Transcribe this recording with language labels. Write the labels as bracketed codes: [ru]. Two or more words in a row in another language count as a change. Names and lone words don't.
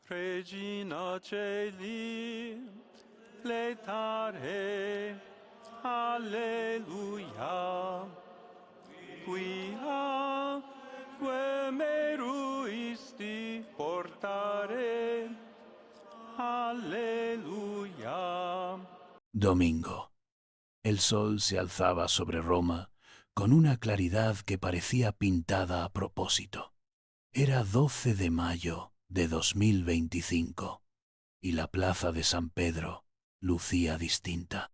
[la] Regina Celi, letare, alleluia, quia que meruisti portare, alleluia. [es] Domingo. El sol se alzaba sobre Roma con una claridad que parecía pintada a propósito. Era 12 de mayo de 2025 y la plaza de San Pedro lucía distinta.